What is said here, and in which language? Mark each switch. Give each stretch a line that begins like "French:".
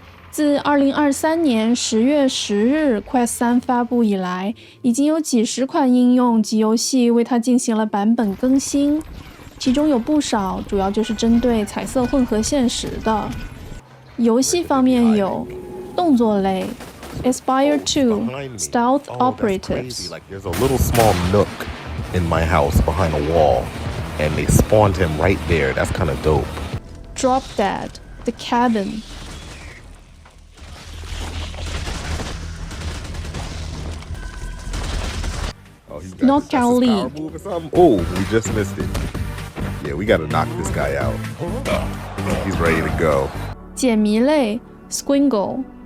Chinese: 自2023年10月10日Quest 3发布以来，已经有几十款应用及游戏为它进行了版本更新，其中有不少主要就是针对彩色混合现实的。游戏方面有动作类 Aspire 2 Stealth Operatives。
English: There's a little small nook in my house behind a wall, and they spawned him right there. That's kind of dope. Drop Dead The Cabin。 Knockout League。 Oh, we just missed it. Yeah, we gotta knock this guy out. He's ready to go.
Chinese: 解谜类 Squingle。